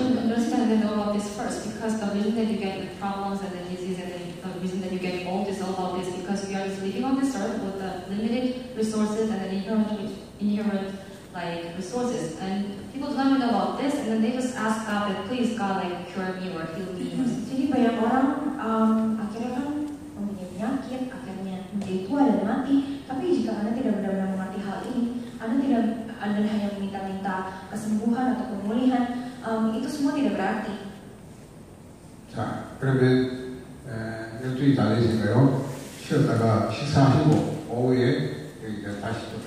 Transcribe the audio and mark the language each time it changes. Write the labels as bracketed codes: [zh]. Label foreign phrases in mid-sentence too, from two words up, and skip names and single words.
[en] should understand and know about this first, because the reason that you get the problems and the disease and the reason that you get old is all about this, because we are just living on this earth with the limited resources and the inherent like resources, and people don't even know about this, and then they just ask God that please God like cure me or heal me. [id] Jadi banyak orang akhirnya kan mempunyai penyakit, akhirnya menjadi tua dan mati. Tapi jika Anda tidak benar-benar mengerti hal ini, Anda hanya meminta-minta kesembuhan atau pemulihan, itu semua tidak berarti. [ko] 자, 그러면 12시 다 되시고요. 쉬었다가 식사하시고 오후에 여기 다시 또